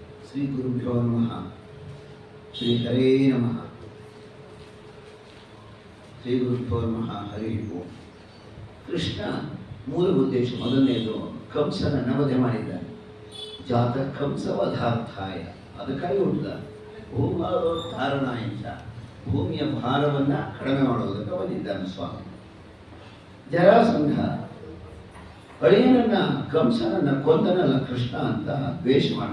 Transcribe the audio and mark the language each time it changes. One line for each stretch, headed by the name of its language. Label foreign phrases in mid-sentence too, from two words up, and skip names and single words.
Sanskrit: ಶ್ರೀ ಗುರುಭ್ಯೋ ನಮಃ. ಶ್ರೀ ಹರೇ ನಮಃ. ಶ್ರೀ ಗುರುಭ್ಯೋ ನಮಃ. ಹರಿ ಓಂ.
Kannada: ಕೃಷ್ಣ ಮೂಲ ಉದ್ದೇಶ ಮೊದಲನೆಯದು ಕಂಸನನ್ನು ವಧೆ ಮಾಡಿದ್ದಾನೆ.
Sanskrit: ಜಾತ ಕಂಸವಧಾರ್ಥಾಯ,
Kannada: ಅದಕ್ಕಾಗಿ ಹುಟ್ಟಿದ. ಭೂಮಾರೋದ್ಧಾರಣಾಯ, ಭೂಮಿಯ ಭಾರವನ್ನು ಕಡಿಮೆ ಮಾಡುವುದಕ್ಕೆ ಬಂದಿದ್ದಾನೆ ಸ್ವಾಮಿ. ಜರಾಸಂಧ ಅಳಿಯನನ್ನ ಕಂಸನನ್ನ ಕೊಂದನಲ್ಲ ಕೃಷ್ಣ ಅಂತ ದ್ವೇಷ ಮಾಡಿದ.